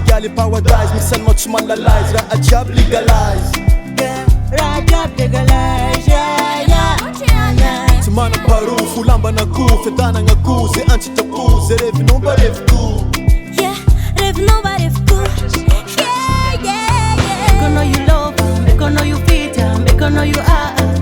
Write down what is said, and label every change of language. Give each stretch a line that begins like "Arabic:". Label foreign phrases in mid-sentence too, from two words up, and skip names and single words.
Malagasy: paradise misanao tsy malalaizy raha jiaby legalize raha jiaby legalize tsy manam-parofo lamban'akoho fiadanagnakoho zay antsitrakoho zay revinao mba reviko revinao mba reviko
English: Make I know you love, make I know you fit, make I know you are